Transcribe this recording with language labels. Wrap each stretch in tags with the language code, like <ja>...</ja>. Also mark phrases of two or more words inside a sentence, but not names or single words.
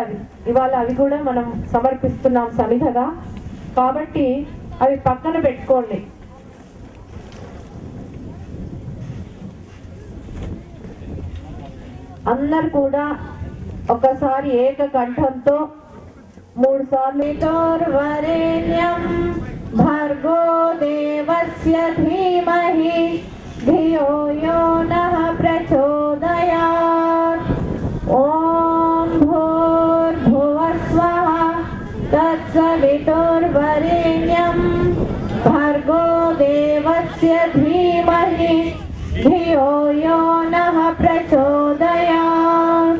<te>అవి ఇవాళ అవి కూడా మనం సమర్పిస్తున్నాం సమిధగా, కాబట్టి అవి పక్కన పెట్టుకోండి. అందరు కూడా ఒకసారి ఏకకంఠంతో 3 సార్లు</te> <sa>వరేణ్యం భర్గో దేవస్య ధీమహి ధియో యో నః ప్రచోదయాత్. ఓం భూర్భువస్వః తత్సవితుర్వరేణ్యం భర్గో దేవస్య ధీమహి ధియో యో నః ప్రచోదయాత్.</sa>